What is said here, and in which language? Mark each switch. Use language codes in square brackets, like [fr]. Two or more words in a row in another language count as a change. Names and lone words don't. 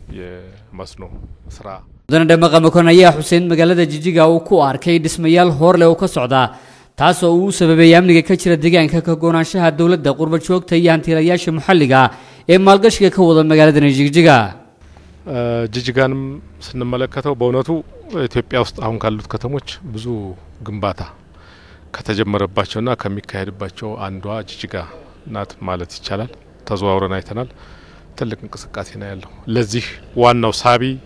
[so] mudane Dhamaqa Mokonin ayaa xuseen magaalada Jijiga uu ku arkay dhismayaal hor leh oo ka socda taasoo uu sababay amniga ka jira deegaanka ka go'aanshaha dawladda qurba joogta iyo hantiilayaasha maxalliga ee maalgashiga ka wada magaalada Najijiga [am] ጅጅጋንም ስንመለከተው በእውነቱ ኢትዮጵያ ውስጥ አሁን ካሉት ከተሞች ብዙ ግንባታ ከተጀመረባቸውና ከሚካሄድባቸው አንዷ ጅጅጋ ናት ማለት ይቻላል ተዘዋውረን አይተናል ትልቅ እንቅስቃሴ ነው ያለው ለዚህ ዋናው ሳቢ